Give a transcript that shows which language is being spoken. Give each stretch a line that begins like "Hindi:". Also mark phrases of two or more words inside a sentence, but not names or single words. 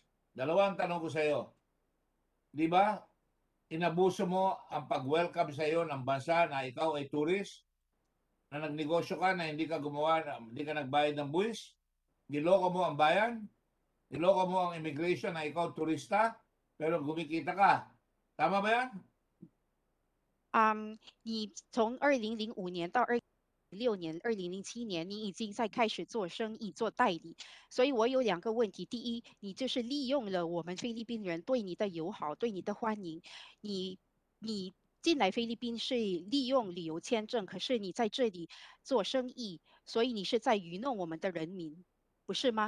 Filipino: Dalawang tanong ko sa iyo. Di ba, inabuso mo ang pag-welcome sa iyo ng bansa na ikaw ay tourist, na nagnegosyo ka na hindi ka gumawa, hindi ka nagbayad ng buwis, niloko mo ang bayan, niloko mo ang immigration na ikaw turista, pero gumikita ka. Tama ba yan?
Chinese: 你从2005年到2006年、2007年，你已经在开始做生意、做代理。所以我有两个问题：第一，你就是利用了我们菲律宾人对你的友好、对你的欢迎，你进来菲律宾是利用旅游签证，可是你在这里做生意，所以你是在愚弄我们的人民，不是吗？